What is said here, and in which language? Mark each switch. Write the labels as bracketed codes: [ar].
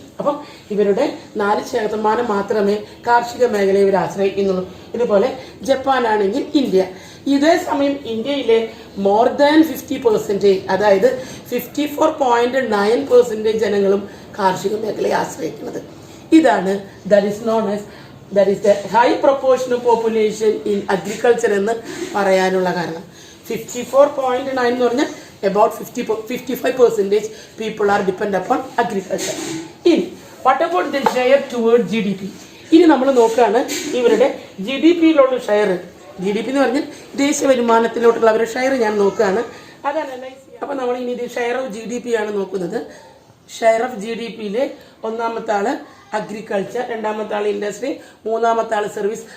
[ml] അപ്പം ഇവരുടെ 4% മാത്രമേ കാർഷിക മേഖലയെ ഇവർ ആശ്രയിക്കുന്നുള്ളൂ. ഇതുപോലെ ജപ്പാനാണെങ്കിൽ ഇന്ത്യ. ഇതേ സമയം ഇന്ത്യയിലെ മോർ ദാൻ 50%, അതായത് 54.9% ജനങ്ങളും കാർഷിക മേഖലയെ ആശ്രയിക്കുന്നത്. ഇതാണ് [en] that is the high proportion of population in agriculture [ml] എന്ന് പറയാനുള്ള കാരണം. [en] 54.9 [ml] എന്ന് പറഞ്ഞാൽ [en] about 55% people are dependent upon agriculture. [ml] ഇനി [en] what about the share toward GDP? [ml] ഇനി നമ്മൾ നോക്കുകയാണ് ഇവരുടെ GDP-യിലുള്ള ഷെയർ. GDP എന്ന് പറഞ്ഞാൽ ദേശീയ വരുമാനത്തിലോട്ടുള്ള അവരുടെ ഷെയർ ഞാൻ നോക്കുകയാണ്. അത് അനലൈസ് ചെയ്യാം. അപ്പൊ നമ്മൾ ഇനി ഇത് ഷെയർ ഓഫ് GDP ആണ് നോക്കുന്നത്. ഷെയർ ഓഫ് GDP-യിലെ ഒന്നാമത്തെ ആള് അഗ്രികൾച്ചർ, രണ്ടാമത്തെ ആൾ ഇൻഡസ്ട്രി, മൂന്നാമത്തെ ആൾ സർവീസ്.